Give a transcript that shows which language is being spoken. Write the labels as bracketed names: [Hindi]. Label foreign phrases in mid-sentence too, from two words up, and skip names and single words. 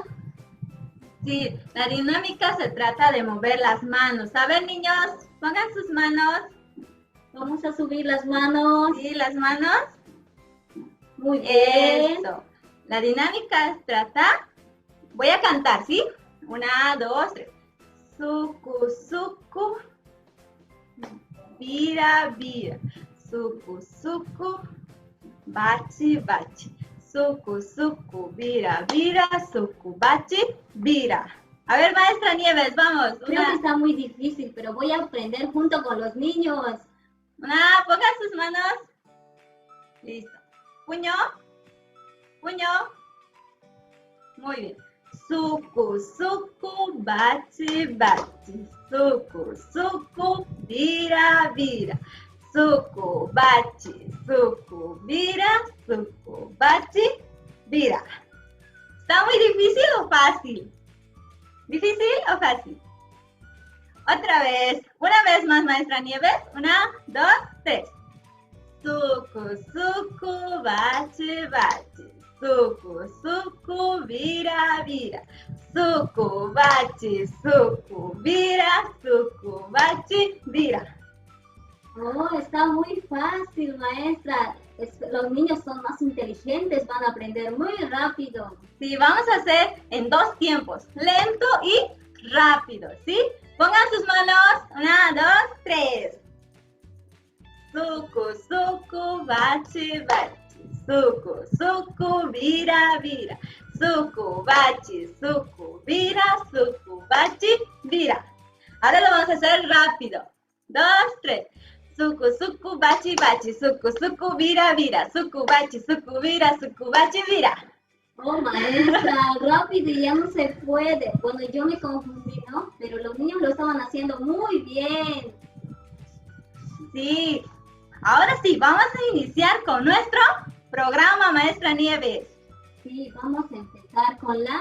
[Spanish] Sí, la dinámica se trata de mover las manos. A ver, niños, pongan sus manos. Vamos a subir las manos. Sí, las manos. Muy bien. Eso. La dinámica se trata, voy a cantar, ¿sí? 1, 2, 3. Suku, suku, vira, vira. Suku, suku, bachi, bachi. Suku, suku, vira, vira. Suku, bachi, vira. A ver, maestra Nieves, vamos. Creo que está muy difícil, pero voy a aprender junto con los niños. Pongan sus manos. Listo. Puño. Puño. Muy bien. Suku, suku, bachi, bachi. Suku, suku, vira, vira. Suku, bachi, suku, vira. Suku, bachi, vira. ¿Está muy difícil o fácil? ¿Difícil o fácil? Otra vez. Una vez más, maestra Nieves. 1, 2, 3. Suku, suku, bachi, bachi. Suku, suku, vira, vira. Suku, bachi, suku, vira. Suku, bachi, vira. Oh, está muy fácil, maestra. Los niños son más inteligentes, van a aprender muy rápido. Sí, vamos a hacer en 2 tiempos, lento y rápido, ¿sí? Pongan sus manos, 1, 2, 3. Suku, suku, bachi, bachi. Suku, suku, vira, vira. Suku, bachi, suku, vira. Suku, bachi, vira. Ahora lo vamos a hacer rápido. 2, 3. Suku, suku, bachi, bachi. Suku, suku, vira, vira. Suku, bachi, suku, vira. Suku, bachi, vira. Oh, maestra, rápido y ya no se puede. Bueno, yo me confundí, ¿no? Pero los niños lo estaban haciendo muy bien. Sí. Ahora sí, vamos a iniciar con nuestro programa, maestra Nieves. Sí, vamos a empezar con la